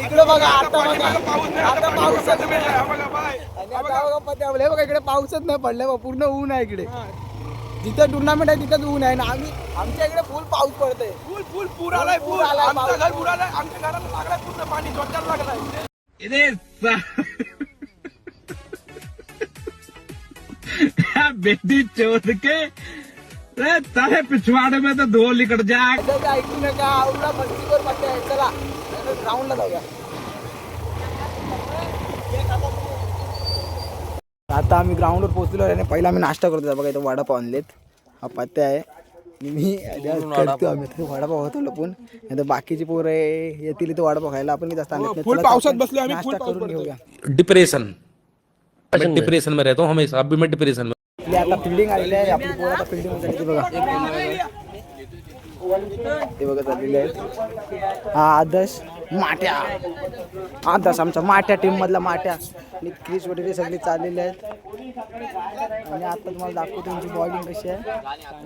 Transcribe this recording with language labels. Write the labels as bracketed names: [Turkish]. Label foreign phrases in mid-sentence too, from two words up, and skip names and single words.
[Marathi] इकडे बघा आता बघा, आता पाऊस आणि आता बघा पत्या बघा इकडे पाऊसच नाही पडलाय, पूर्ण ऊन आहे इकडे. जिथं टुर्नामेंट आहे तिथंच ऊन आहे ना. आमच्या इकडे फुल पाऊस पडतोय. फुल पूर आलाय. पूर आलाय. आमचं घर पूर आलाय. आमच्या घराला लागलाय पूर्ण पाणी. जोरदार लागलाय. [Hindi] बेटी चोद के तारे पिछवाड़े में तो धो लिकट जाए. [Marathi] ऐकू नका, आवडा मस्तीवर पट्ट्या आहे. चला ग्राउंडला जाऊया. आता आम्ही ग्राउंडवर पोहोचलो आणि पहिला आम्ही नाश्ता करतो. बघा इथं वडापाव आणलेत. हा पत्त्या आहे आणि मी करतो. आम्ही वडापाव होतो लपून. नाही तर बाकीची पोरं येतील इथं वडापाव खायला. आपण जास्त पावसात बसलो आम्ही. नाश्ता करून घेऊया. [Hindi] डिप्रेशन डिप्रेशन में रहता हूँ हमेशा. अभी मैं डिप्रेशन में. [Marathi] आता फिल्डिंग आलेली आहे. आपली पोरं आता फिल्डिंग मध्ये बघा. ते बघा चाललेले आहेत. हा आदर्श माट्या, आदर्श आमचा माट्या टीम मधला माट्या. आणि क्रिस वगैरे सगळे चाललेले आहेत. आणि आता तुम्हाला दाखवतो त्यांची बॉलिंग कशी आहे.